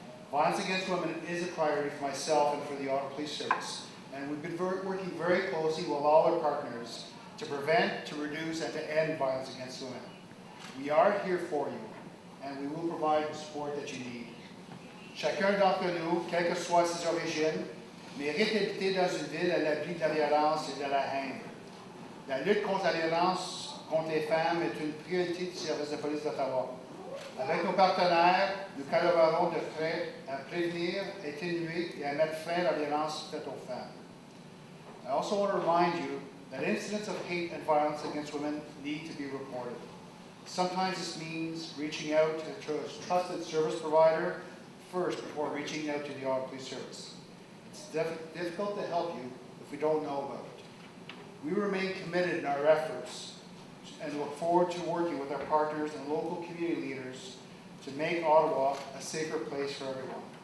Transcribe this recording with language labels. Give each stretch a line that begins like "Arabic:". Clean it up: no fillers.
English: Violence against women is a priority for myself and for the Ottawa Police Service, and we've been working very closely with all our partners to prevent, to reduce, and to end violence against women. We are here for you, and we will provide the support that you need.
French: Chacun d'entre nous, quelles que soient ses origines, mérite d'habiter dans une ville à l'abri de la violence et de la haine. La lutte contre la violence contre les femmes est une priorité du service de police d'Ottawa. Avec nos partenaires, nous collaborons de près à prévenir, atténuer et à mettre fin à la violence faite aux femmes.
English: I also want to remind you that incidents of hate and violence against women need to be reported. Sometimes this means reaching out to a trusted service provider first before reaching out to the Ottawa Police Service. It's difficult to help you if we don't know about it. We remain committed in our efforts and look forward to working with our partners and local community leaders to make Ottawa a safer place for everyone.